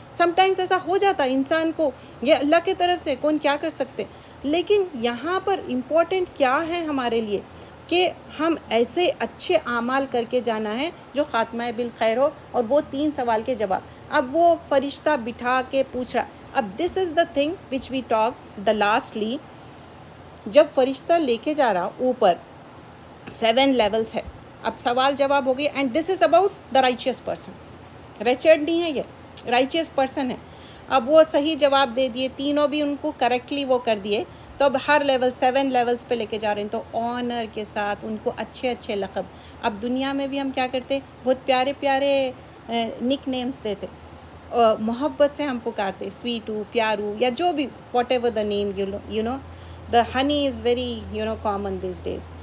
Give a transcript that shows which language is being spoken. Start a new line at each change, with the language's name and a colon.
Urdu: Some times ایسا ہو جاتا انسان کو, یہ اللہ کی طرف سے, کون کیا کر سکتے. لیکن یہاں پر امپورٹنٹ کیا ہے ہمارے لیے کہ ہم ایسے اچھے اعمال کر کے جانا ہے جو خاتمہ بالخیر ہو. اور وہ 3 سوال کے جواب, اب وہ فرشتہ بٹھا کے پوچھ رہا.
English: اب this is the thing which we talk the lastly,
Urdu: جب فرشتہ لے کے جا رہا اوپر 7 لیولز ہے, اب سوال جواب ہو گئی,
English: And this is about the richest person.
Urdu: Richard نہیں ہے یہ, رائچیس پرسن ہے. اب وہ صحیح جواب دے دیے, تینوں بھی ان کو کریکٹلی وہ کر دیے, تو اب ہر لیول 7 لیولز پہ لے کے جا رہے ہیں, تو آنر کے ساتھ ان کو اچھے اچھے لقب. اب دنیا میں بھی ہم کیا کرتے, بہت پیارے پیارے نک نیمز دیتے, محبت سے ہم پکارتے, سویٹو, پیارو, یا جو بھی
English: Whatever the name, you know the honey is very common these days.